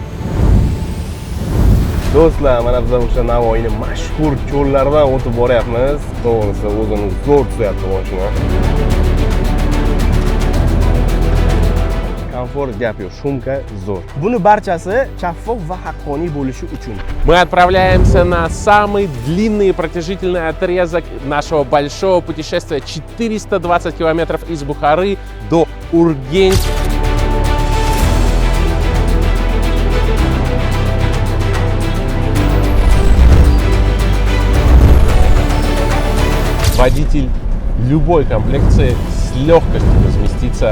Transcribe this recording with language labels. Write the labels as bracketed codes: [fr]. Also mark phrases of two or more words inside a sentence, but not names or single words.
[uz] Do'stlar, mana biz o'sha Navoiyning mashhur cho'llaridan o'tib boryapmiz. To'g'risi, o'zini zo'r tuzyapti mashina. Komfort gap yo'q, shumka zo'r. Buni barchasi shaffof va haqqoniy bo'lishi uchun. [ru] Мы отправляемся на самый длинный и протяжительный отрезок нашего большого путешествия. 420 километров из Бухары до Ургенч. Водитель любой комплекции с легкостью разместится.